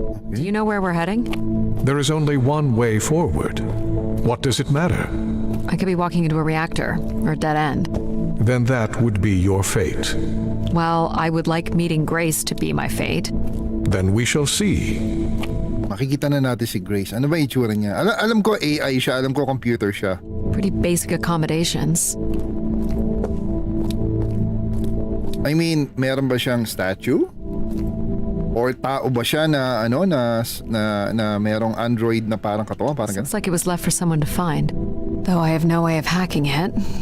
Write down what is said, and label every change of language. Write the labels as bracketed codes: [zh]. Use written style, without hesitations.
[en] Do you know where we're heading? There is only one way forward. What does it matter? I could be walking into a reactor or a dead end. then that would be your fate. Well, I would like meeting Grace to be my fate. Then we shall see. [tl] Makikita na natin si Grace. Ano ba itsura niya? Alam ko AI siya, alam ko computer siya. [en] Pretty basic accommodations. [tl] I mean, meron ba siyang statue? Or tao ba siya na na merong android na parang katawan, parang ganun? [en] Looks like it was left for someone to find. Though I have no way of hacking it.